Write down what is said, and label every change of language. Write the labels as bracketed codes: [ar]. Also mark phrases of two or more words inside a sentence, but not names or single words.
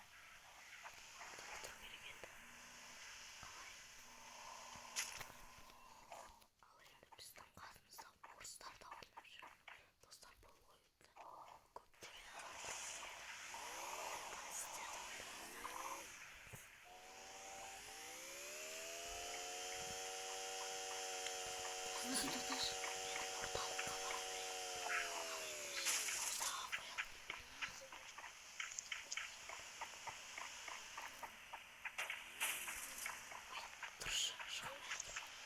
[kk] Өлтіру керек еді. Қалай? Ал енді біздің қасымызда орыстар да ойнап жүр. Достар, бұл ойынды көптеген адамдар ойнайды. Сіздер де ойнаңыздар. [tr] Nasıl tutar? Ortalıkta var. Uzağa koyalım. Dur şu kameraya dur.